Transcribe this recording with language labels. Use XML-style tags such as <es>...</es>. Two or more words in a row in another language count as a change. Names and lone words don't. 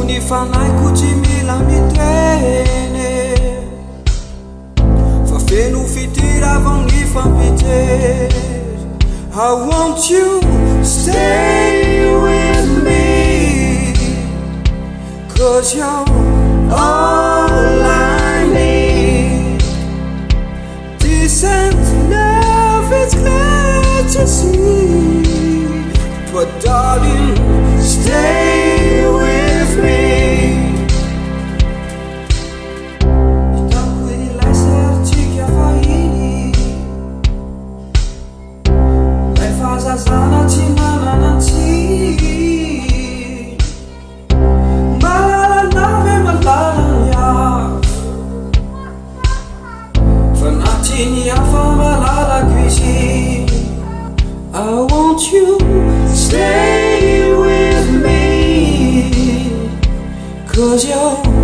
<mg>fanaiko tsy mila miteny fa feno fitiravagny ny fampijery.</mg> <en>I want you stay with me, 'cause you're all I need. Decent love is glad to see, but darling, stay with me.</en> <mg>Hitako ilay sarintsika fahiny, lay fahazazana tsy mananantsy. Malalana ve malalany hafa, fa na tsy ny hafa malalako izy.</mg> <en>I want you stay with me, 'cause you're</en>